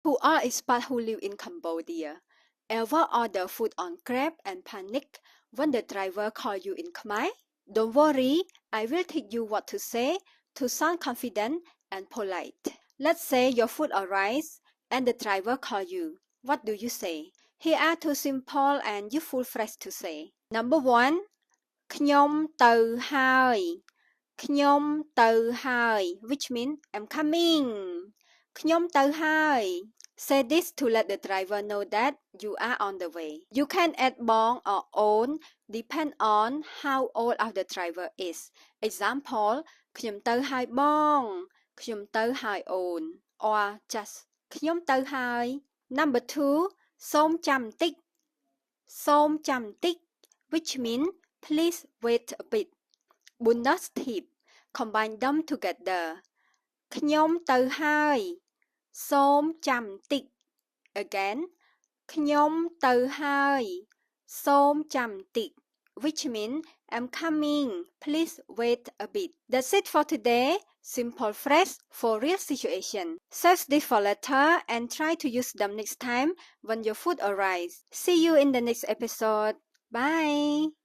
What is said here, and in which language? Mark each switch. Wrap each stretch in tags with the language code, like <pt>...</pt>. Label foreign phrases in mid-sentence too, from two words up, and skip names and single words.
<en>Who are expats who live in Cambodia? Ever order food on Grab and panic when the driver call you in Khmer? Don't worry, I will teach you what to say to sound confident and polite. Let's say your food arrives and the driver call you. What do you say? Here are two simple and useful phrases to say. Number 1.</en> <km>ខ្ញុំទៅហើយ ខ្ញុំទៅហើយ</km> <en>which means I'm coming.</en> <km>ខ្ញុំទៅហើយ</km> <en>Say this to let the driver know that you are on the way. You can add bong or on depend on how old of the driver is.</en> <km>Example ខ្ញុំទៅហើយបង ខ្ញុំទៅហើយអូន</km> <en>or just</en> <km>ខ្ញុំទៅហើយ</km> <en>Number 2.</en> <km>សូមចាំតិច សូមចាំតិច</km> <en>which means please wait a bit. Bonus tip. Combine them together.</en> <km>ខ្ញុំទៅហើយ សូមចាំតិច Again. ខ្ញុំទៅហើយ សូមចាំតិច</km> <en>which means I'm coming. Please wait a bit. That's it for today. Simple phrase for real situation. Search this for letter and try to use them next time when your food arrives. See you in the next episode. Bye.</en>